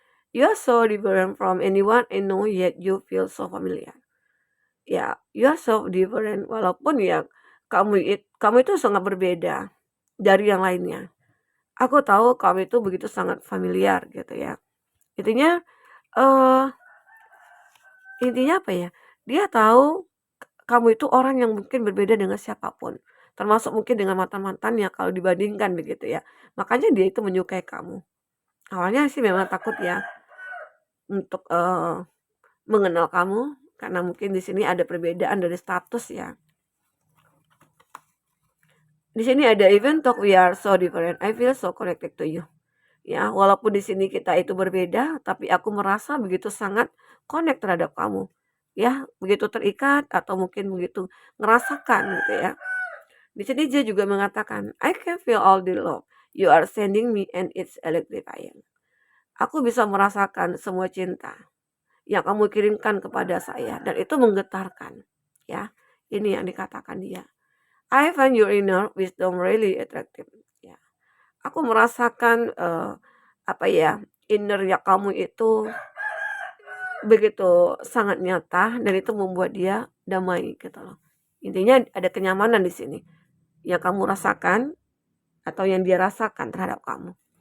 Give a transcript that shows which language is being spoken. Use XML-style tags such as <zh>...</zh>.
<en>You are so different from anyone I know yet you feel so familiar.</en> <id>Ya,</id> <en>you are so different</en> <id>walaupun ya kamu itu sangat berbeda dari yang lainnya. Aku tahu kamu itu begitu sangat familiar gitu ya. Intinya eh intinya apa ya? Dia tahu kamu itu orang yang mungkin berbeda dengan siapapun. Termasuk mungkin dengan mantan-mantannya kalau dibandingkan begitu ya. Makanya dia itu menyukai kamu. Awalnya sih memang takut ya untuk mengenal kamu karena mungkin di sini ada perbedaan dari status ya. Di sini ada</id> <en>even talk we are so different. I feel so connected to you.</en> <id>Ya, walaupun di sini kita itu berbeda, tapi aku merasa begitu sangat connect terhadap kamu. Ya, begitu terikat atau mungkin begitu ngerasakan gitu ya. Di sini dia juga mengatakan,</id> <en>I can feel all the love you are sending me and it's electrifying.</en> <id>Aku bisa merasakan semua cinta yang kamu kirimkan kepada saya dan itu menggetarkan. Ya, ini yang dikatakan dia.</id> <en>I find your inner wisdom really attractive.</en> <id>Ya, aku merasakan apa ya, inner ya kamu itu begitu sangat nyata dan itu membuat dia damai gitu loh. Intinya ada kenyamanan di sini yang kamu rasakan atau yang dia rasakan terhadap kamu.</id>